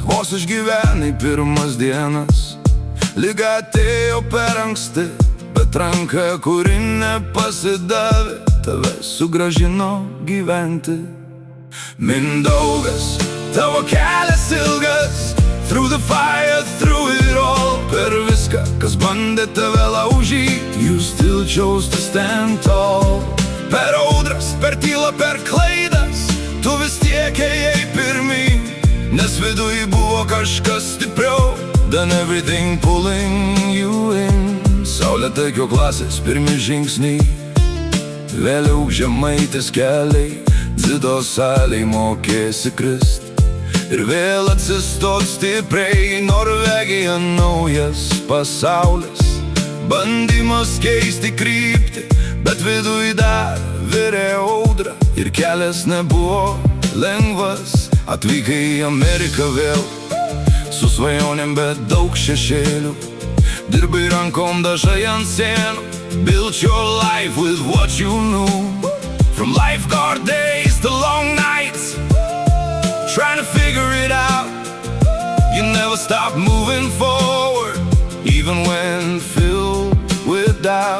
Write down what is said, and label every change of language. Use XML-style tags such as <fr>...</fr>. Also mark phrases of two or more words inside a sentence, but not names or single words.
<lt>Vos išgyvenai pirmas dienas, liga atėjo per anksti, bet ranka, kuri nepasidavė, tave sugrąžino gyventi. Mindaugas, tavo kelias ilgas,</lt> <en>through the fire, through it all.</en> <lt>Per viską, kas bandė tave laužyti,</lt> <en>you still chose to stand tall.</en> <lt>Per audras, per tylą, per klaidas, tu vis tiek ėjai pirmyn, nes viduj buvo kažkas stipriau</lt> <en>than everything pulling you in.</en> <lt>Saulė taikio klasės pirmi žingsniai, vėliau žemaitės keliai, dzido salėj mokėsi krist ir vėl atsistot stipriai. Norvegija naujas pasaulis, bandymas keisti kryptį, bet viduj dar virė audra ir kelias nebuvo lengvas. Atvykai į Ameriką vėl su svajonėm, bet daug šešėlių, dirbai rankom dažai ant sienų.</lt> <en>Build your life with what you knew, from lifeguard days to long nights, trying to figure it out. You never stop moving forward, even when filled with doubt.</en>